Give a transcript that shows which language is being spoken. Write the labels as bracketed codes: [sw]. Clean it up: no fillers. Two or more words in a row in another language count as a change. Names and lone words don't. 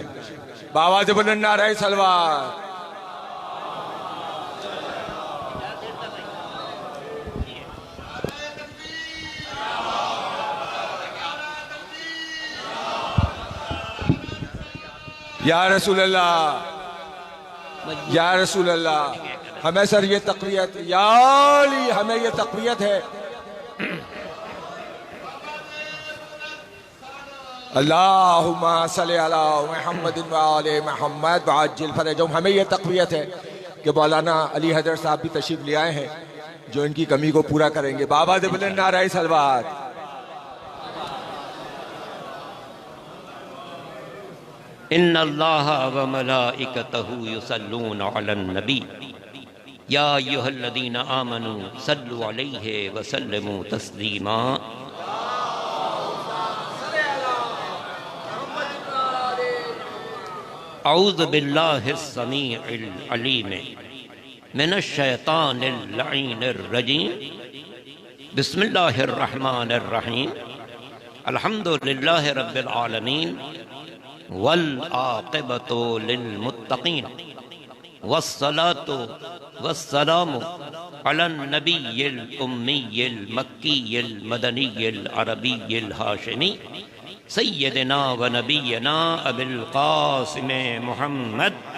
[ur] باآواز بلند نعرۂ صلوات. [ar] يا رسول الله، يا رسول الله, [ur] ہمیں سر یہ تقویت, [ar] يا علي, [ur] ہمیں یہ تقویت ہے. [ar] اللهم صل على محمد وآل محمد وعجل فرجهم. [ur] ہمیں یہ تقویت ہے کہ مولانا علی حیدر صاحب بھی تشریف لے آئے ہیں جو ان کی کمی کو پورا کریں گے. بابا دے بلند نعرۂ صلوات. [ar] إن الله وملائكته يصلون على النبي يا أيها الذين آمنوا صلوا عليه وسلموا تسليما. أعوذ بالله السميع العليم من الشيطان اللعين الرجيم. بسم الله الرحمن الرحيم. الحمد لله رب العالمين والعاقبة للمتقين والصلاة والسلام على النبي الأمي المكي المدني العربي الهاشمي سيدنا ونبينا أبي القاسم محمد.